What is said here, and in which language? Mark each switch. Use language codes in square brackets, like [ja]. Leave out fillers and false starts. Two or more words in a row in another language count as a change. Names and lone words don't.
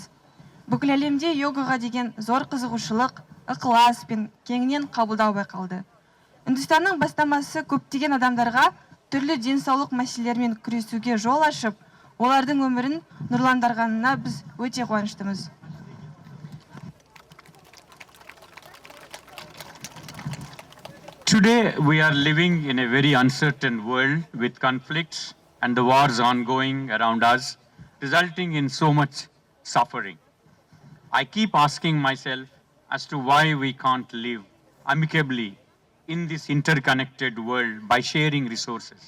[kk] Бүкіл әлемде йогаға деген зор қызығушылық, ықылас пен кеңінен қабылдау байқалды. Үндістанның бастамасы көптеген адамдарға түрлі денсаулық мәселелерімен күресуге жол ашып, олардың өмірін нұрландырғанына біз өте қуаныштымыз. [en] Today we are living in a very uncertain world with conflicts and the wars ongoing around us, resulting in so much suffering. I keep asking myself as to why we can't live amicably in this interconnected world by sharing resources.